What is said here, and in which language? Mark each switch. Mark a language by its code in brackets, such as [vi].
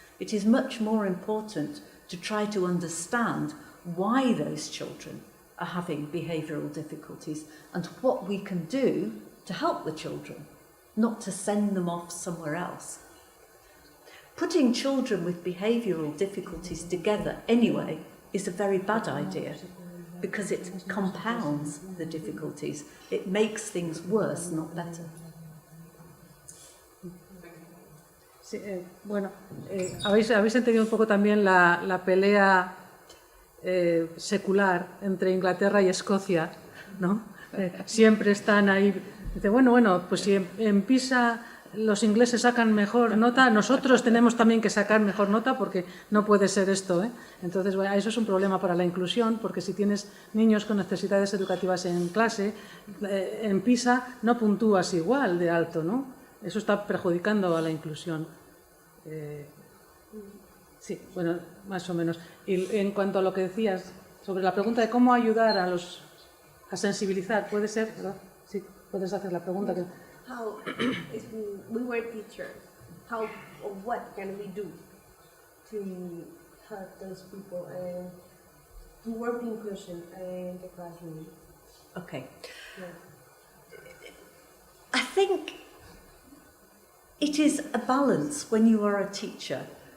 [en] It is much more important to try to understand why those children are having behavioural difficulties and what we can do to help the children, not to send them off somewhere else. Putting children with behavioural difficulties together anyway is a very bad idea because it compounds the difficulties. It makes things worse, not better. [es] Sí, bueno, habéis entendido un poco también la pelea secular entre Inglaterra y Escocia, ¿no? Siempre están ahí. Dice, bueno, pues si en PISA los ingleses sacan mejor nota, nosotros tenemos también que sacar mejor nota porque no puede ser esto, ¿eh? Entonces, bueno, eso es un problema para la inclusión, porque si tienes niños con necesidades educativas en clase, en PISA no puntúas igual de alto, ¿no? Eso está perjudicando a la inclusión. Sí, bueno, más o menos. Y en cuanto a lo que decías sobre la pregunta de cómo ayudar a sensibilizar, puede ser, ¿verdad? Sí, puedes hacer la pregunta. [en] How, if we were teachers, how or what can we do to help those people and to work inclusion in the classroom? Okay. Yeah. I think it is a balance when you are a teacher.